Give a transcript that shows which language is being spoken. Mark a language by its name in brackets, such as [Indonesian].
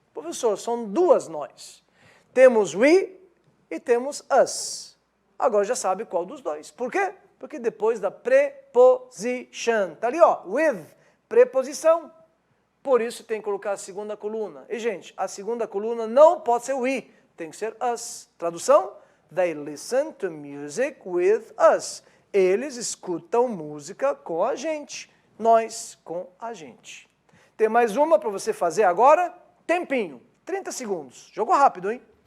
[Portuguese] Professor, são duas nós. Temos we e temos us. Agora já sabe qual dos dois. Por quê? Porque depois da preposition. Está ali, ó, with, preposição. Por isso tem que colocar a segunda coluna. E, gente, a segunda coluna não pode ser we, tem que ser us. Tradução? [English] They listen to music with us. [Portuguese] Eles escutam música com a gente. Nós com a gente. Tem mais uma para você fazer agora? Tempinho, 30 segundos. Jogou rápido, hein?